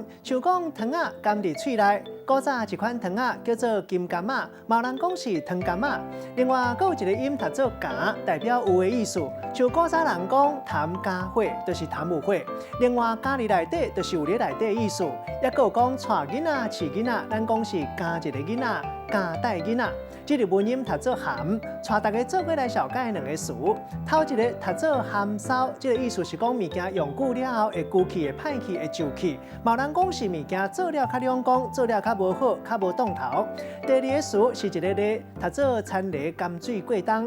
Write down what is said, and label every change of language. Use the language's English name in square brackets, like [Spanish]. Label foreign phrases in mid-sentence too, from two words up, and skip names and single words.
[Min Nan Chinese] 像讲糖仔甘伫嘴内，古早一款糖仔叫做金柑仔，嘛有人讲是糖柑仔。另外，还有一个音读做加，代表有的意思。像古早人讲谈加火，就是谈有火。另外，加入内底就是有咧内底的意思。也有讲带囡仔、饲囡仔，咱讲是加一个囡仔、加带囡仔。这个文音读做含，带大家做伙来小解两个词。头一个读做含梢，这个意思是讲物件用久了后会枯气、会歹气、会皱气。某人讲是物件做了较两光，做了较无好、较无档头。第二个词是一个咧，读做田螺甘水过冬。